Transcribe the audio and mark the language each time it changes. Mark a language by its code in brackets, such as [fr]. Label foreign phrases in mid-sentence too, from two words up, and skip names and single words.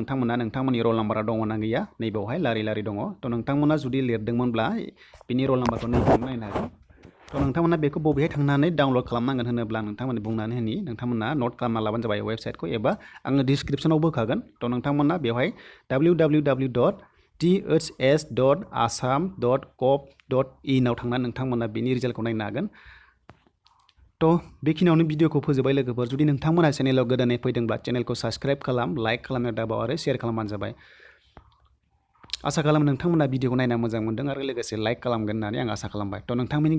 [brx] नोंथांमोननि रल नाम्बारा दङ ना गैया नैबेयावहाय लारि दङ। थ' नोंथांमोना जुदि लिरदोंमोनब्ला बिनि रल नाम्बारखौ नैबेयावनो नायनो हागोन। थ' नोंथांमोना बेखौ बबेहाय थांनानै डाउनलड खालामनांगोन होनोब्ला नोंथांमोननि बुंनानै होनि नोंथांमोना नट खालामना लाबानो जाबाय वेबसाइटखौ, एबा आङो डिसक्रिपसनाव होखागोन। थ' नोंथांमोना बेवहाय www.dhs.assam.gov.in आव थांनानै नोंथांमोना बेनि रिजाल्टखौ नायनो हागोन। थ' बेखिनियावनो भिडिअखौ फोजोबबाय लोगोफोर। जुदि नोंथांमोना चेनेलाव गोदानै फैदोंब्ला चेनेलखौ साबस्क्राइब खालाम, लाइक खालामनो दाबाव आरो शेयार खालामबानो जाबाय। आसा खालामो नोंथांमोना भिडिअखौ नायना मोजां मोनदों आरो लोगोसे लाइक खालामगोन होननानै आं आसा खालामबाय।